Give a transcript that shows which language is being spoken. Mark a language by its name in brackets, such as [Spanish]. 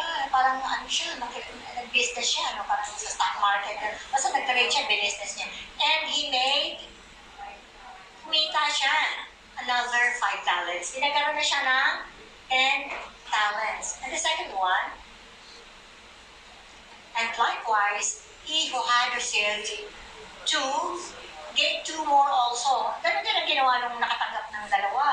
[Filipino] Parang nag-business siya. Parang sa stock market. Basta nag-trade siya, business niya. And kumita siya. [English] Another 5 talents. [Filipino] Pinagkaroon na siya ng 10 talents. [English] And the second one, and likewise, he who had received 2, gave 2 more also. [Filipino] Ganun din ang ginawa nung nakatanggap ng 2.